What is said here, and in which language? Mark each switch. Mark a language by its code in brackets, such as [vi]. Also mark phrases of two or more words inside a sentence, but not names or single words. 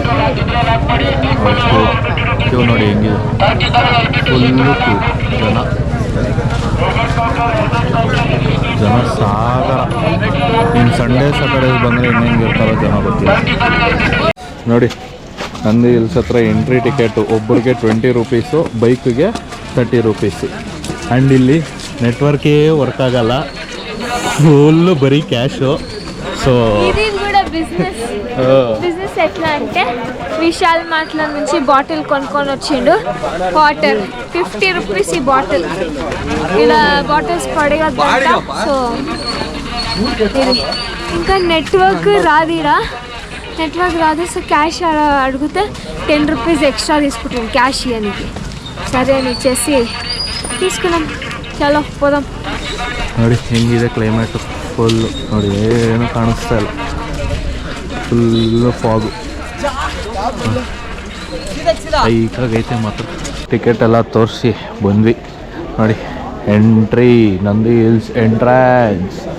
[kn] ಕ್ಯೂ ನೋಡಿ ಹೆಂಗಿದೆ, ಫುಲ್ಲು ಕ್ಯೂ ಜನ ಸಾಗರ. ಇನ್ನು [en] Sunday Saturdays [kn] ಬಂದರೆ ಇನ್ನೇನು ಇರ್ತಾರೋ ಜನ ಗೊತ್ತಿಲ್ಲ. ನೋಡಿ ನಂದಿ ಹಿಲ್ಸ್ ಹತ್ರ [en] entry ticket [kn] ಒಬ್ಬರಿಗೆ 20 ರೂಪೀಸು, ಬೈಕಿಗೆ 30 ರೂಪೀಸು. ಆ್ಯಂಡ್ ಇಲ್ಲಿ [en] networke work [kn] ಆಗಲ್ಲ, [te] ఫుల్ బరీ క్యాష్. సో ఇది కూడా బిజినెస్ ఎట్లా అంటే విశాల్ మార్ట్లో నుంచి బాటిల్ కొనుక్కొని వచ్చిండు. వాటర్ 50 రూపీస్ ఈ బాటిల్. ఇలా బాటిల్స్ పడగద్దంట. సో ఇంకా నెట్వర్క్ రాదు. సో క్యాష్ అడిగితే 10 [en] rupees extra [te] తీసుకుంటాం క్యాష్ ఇవ్వడానికి. సరే అని ఇచ్చేసి తీసుకున్నాం. చలో పోదాం. [kn] ನೋಡಿ ಹೆಂಗಿದೆ ಕ್ಲೈಮೇಟು, ಫುಲ್ಲು ನೋಡಿ ಏನು ಕಾಣಿಸ್ತಾ ಇಲ್ಲ, [en] full fog. [kn] ಐಕಾಗೈತೆ ಮಾತ್ರ. ಟಿಕೆಟ್ ಎಲ್ಲ ತೋರಿಸಿ ಬಂದ್ವಿ. ನೋಡಿ ಎಂಟ್ರಿ ನಂದಿ ಹಿಲ್ಸ್ ಎಂಟ್ರೆನ್ಸ್.